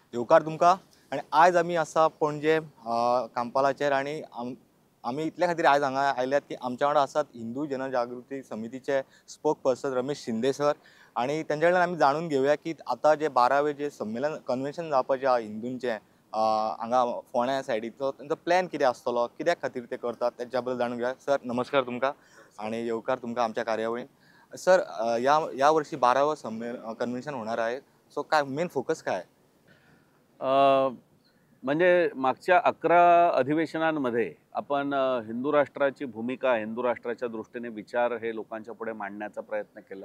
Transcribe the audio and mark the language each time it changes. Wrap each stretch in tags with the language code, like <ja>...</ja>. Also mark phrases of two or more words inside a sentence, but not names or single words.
<kok>येवकार तुमकां आणि आज आमी आसा पणजे कांपालाचेर आणि आमी इतल्या खातीर आज हांगा आयल्यात की आमच्या वांगडा आसात हिंदू जनजागृती समितीचे</kok> <en>spokesperson</en> <kok>रमेश शिंदे सर आणि त्यांच्या कडल्यान आमी जाणून घेवया की आता जे 12वें जे संमेलन कन्वेन्शन जावपाचें आहा हिंदूंचें हांगा फोंड्या सायडीचो त्यांचो प्लॅन कितें आसतलो कित्याक खातीर ते करतात त्याच्या बद्दल जाणून घेवया. सर नमस्कार तुमकां आणि येवकार तुमकां आमच्या कार्यावळीन.</kok> <mr>सर या वर्षी 12वं कन्वेन्शन होणार आहे. सो काय</mr> <en>main focus</en> <mr>काय आहे? म्हणजे मागच्या 11 अधिवेशनांमध्ये आपण हिंदू राष्ट्राची भूमिका, हिंदू राष्ट्राच्या दृष्टीने विचार हे लोकांच्या पुढे मांडण्याचा प्रयत्न केला.</mr>